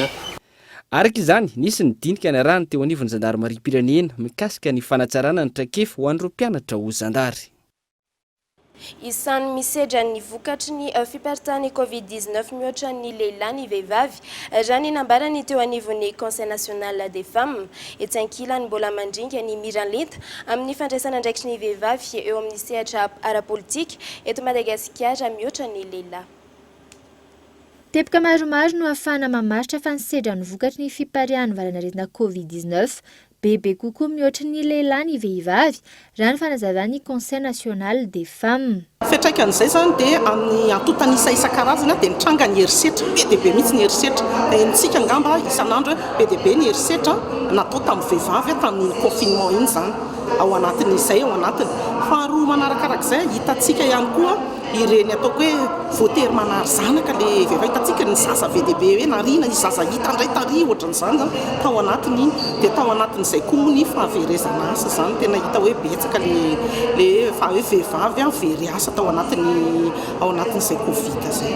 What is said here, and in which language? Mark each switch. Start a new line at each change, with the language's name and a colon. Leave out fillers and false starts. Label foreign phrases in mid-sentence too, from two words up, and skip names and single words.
Malagasy: Araka izany nisy ny dinika ny arahany teo anivon'ny zandarmaria-pirenena mikasika ny fanatsarana ny traikefa ho an'ireo mpianatra ho zandary. Isan'ny misedra ny vokatry ny fiparitahan'ny Covid-19 mihoatra ny lehilahy ny vehivavy raha ny nambarany teo anivon'ny
French: Conseil national des femmes.
Malagasy: Etsy ankilany mbola mandringa ny miranlenta amin'ny fandraisana andraikitry ny vehivavy eo amin'ny sehatra ara-politika eto Madagasikara mihoatra ny lehilahy. Teboka maromaro no ahafahana mamaritra fa nisedra ny vokatry ny fiparihan'ny valanaretina Covid-19 bebe kokoa mihoatra ny lehilahy ny vehivavy raha ny fanazavany
French: Conseil national des femmes.
Malagasy: Fetraikan'izay zany dia amin'ny antotanisa isan-karazana dia nitranga ny herisetra be dia be mihitsy ny herisetra ntsika angamba isan'andro be dia be ny herisetra natao tamin'ny vehivavy tamin'ny confinement iny zany ao anatin'izay ao anatiny. Faharoa manarakarak'izay hitantsika ihany koa ireny ataoko hoe voatery manary zanaka le vehivavy hitantsika ny zaza be dia be hoe narina izy zaza hita indray tary ohatran'izany zany tao anatiny iny dia tao anatin'izay koa ny fahaverezana asa zany tena hita hoe betsaka le hoe vehivavy very asa tao anatin'izay Covid zay.